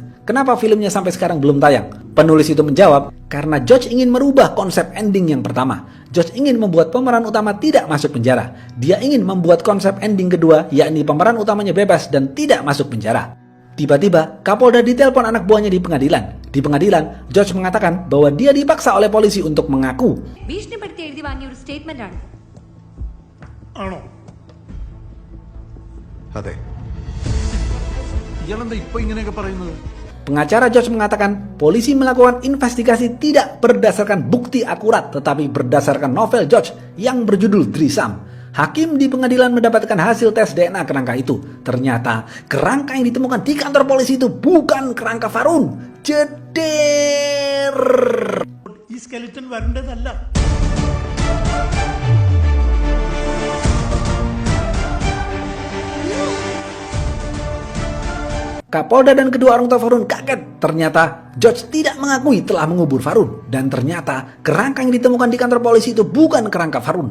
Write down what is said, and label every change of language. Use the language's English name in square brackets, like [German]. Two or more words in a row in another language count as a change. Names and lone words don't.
[Indonesian] Kenapa filmnya sampai sekarang belum tayang? Penulis itu menjawab, karena George ingin merubah konsep ending yang pertama. George ingin membuat pemeran utama tidak masuk penjara. Dia ingin membuat konsep ending kedua, yakni pemeran utamanya bebas dan tidak masuk penjara. Tiba-tiba, Kapolda ditelepon anak buahnya di pengadilan. Di pengadilan, George mengatakan bahwa dia dipaksa oleh polisi untuk mengaku. [Malayalam] ഭീഷണിപ്പെടുത്തി എഴുതി വാങ്ങിയ ഒരു സ്റ്റേറ്റ്മെന്റ് ആണ്. ആണോ? അതെ. ഇയാളെന്താ ഇപ്പൊ ഇങ്ങനെയൊക്കെ പറയുന്നത്? [Indonesian] Pengacara George mengatakan polisi melakukan investigasi tidak berdasarkan bukti akurat tetapi berdasarkan novel George yang berjudul Threesome. Hakim di pengadilan mendapatkan hasil tes DNA kerangka itu. Ternyata kerangka yang ditemukan di kantor polisi itu bukan kerangka Farun. Jeder. [Malayalam] ഈ സ്കെലിറ്റൻ വരേണ്ടതല്ല. [Indonesian] Kapolda dan kedua orang tua Farun kaget. Ternyata George tidak mengakui telah mengubur Farun. Dan ternyata kerangka yang ditemukan di kantor polisi itu bukan kerangka Farun.